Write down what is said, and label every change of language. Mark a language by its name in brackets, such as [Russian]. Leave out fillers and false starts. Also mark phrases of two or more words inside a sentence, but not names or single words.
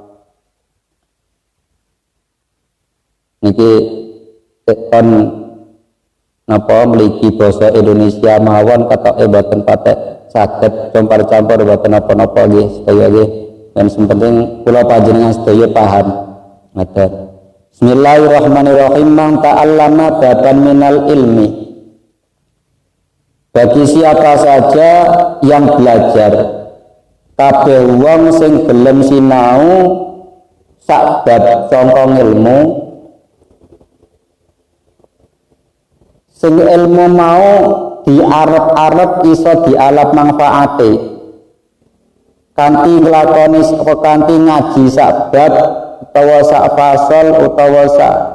[Javanese] Niki kon napa mligi basa Indonesia mawon katoke boten patek saged campur-campur boten napa-napa nggih sedaya nggih dan penting kula panjenengan sedaya paham. Ngaten. [Arabic] بسم الله الرحمن الرحيم. من تعلم بابا من العلم. [Indonesian] Bagi siapa saja yang belajar [Javanese] kabeh wong sing gelem sinau sak bab saka ilmu, sing ilmu mau diarep-arep iso dialap manfaate kanthi nglakoni kanthi ngaji sak bab utawa sak fasal utawa sak